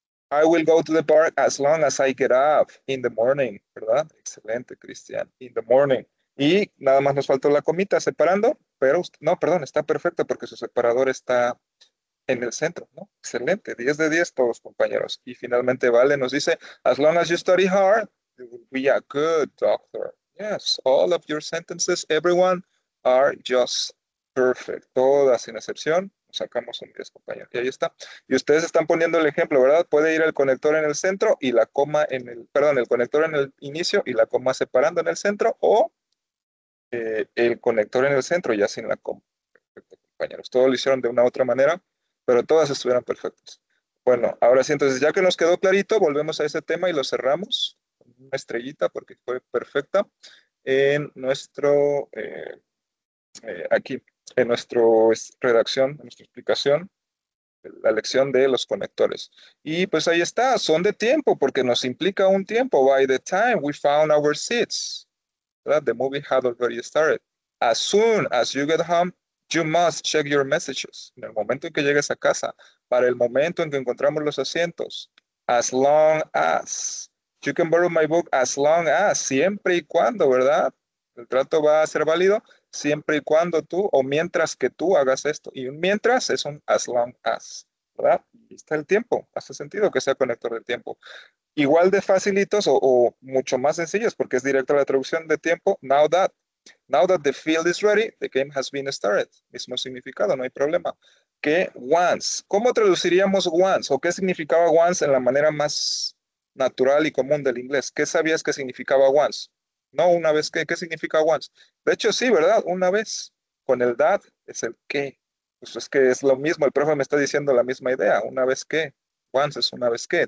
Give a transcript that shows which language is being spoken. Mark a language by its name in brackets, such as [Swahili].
[English] I will go to the park as long as I get up in the morning, [Spanish] ¿verdad? Excelente, [English] Cristian. In the morning. [Spanish] Y nada más nos faltó la comita separando, pero no, perdón, está perfecto porque su separador está en el centro, ¿no? Excelente, 10 de 10 todos, compañeros. Y finalmente Vale nos dice, [English] as long as you study hard, you will be a good doctor. Yes, all of your sentences, everyone, are just perfect. [Spanish] Todas sin excepción. Sacamos un 10, compañeros. Y ahí está. Y ustedes están poniendo el ejemplo, ¿verdad? Puede ir el conector en el centro y la coma en el, perdón, el conector en el inicio y la coma separando en el centro, o el conector en el centro ya sin la coma. Perfecto, compañeros. Todos lo hicieron de una u otra manera, pero todas estuvieron perfectas. Bueno, ahora sí, entonces ya que nos quedó clarito, volvemos a ese tema y lo cerramos con una estrellita porque fue perfecta en nuestro, aquí, en nuestra redacción, en nuestra explicación, la lección de los conectores. Y pues ahí está, son de tiempo porque nos implica un tiempo. [English] By the time we found our seats, [Spanish] ¿verdad? [English] The movie had already started. As soon as you get home, you must check your messages. [Spanish] En el momento en que llegues a casa, para el momento en que encontramos los asientos. [English] As long as. You can borrow my book as long as. [Spanish] Siempre y cuando, ¿verdad? El trato va a ser válido siempre y cuando tú o mientras que tú hagas esto. Y un mientras es un as long as, ¿verdad? Y está el tiempo. Hace sentido que sea conector del tiempo. Igual de facilitos o mucho más sencillos porque es directo a la traducción de tiempo. [English] Now that the field is ready, the game has been started. [Spanish] Mismo significado, no hay problema. Que once. ¿Cómo traduciríamos once? ¿O qué significaba once en la manera más natural y común del inglés? ¿Qué sabías que significaba once? No, una vez que. ¿Qué significa once? De hecho, sí, ¿verdad? Una vez. Con el that es el que. Pues es que es lo mismo. El profe me está diciendo la misma idea. Una vez que. Once es una vez que.